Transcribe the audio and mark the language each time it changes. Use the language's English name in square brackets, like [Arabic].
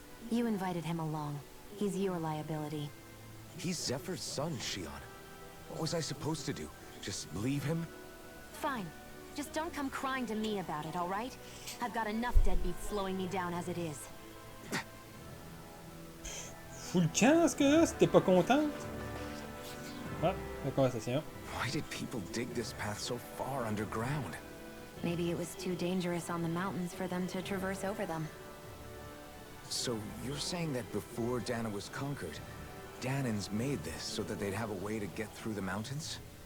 [English] You invited him along. He's your liability. He's Zephyr's son, Shion. What was I supposed to do? Just leave him? Fine. Just don't come crying to me about it, all right? I've got enough deadbeats slowing me down as it is. [French] Fous le camp, ce que là, si t'es pas contente. Ah, la conversation. [English] Why did people dig this path so far underground? Maybe it was too dangerous on the mountains for them to traverse over them. So you're saying that before Dana was conquered, Danans made this so that they'd have a way to get through the mountains?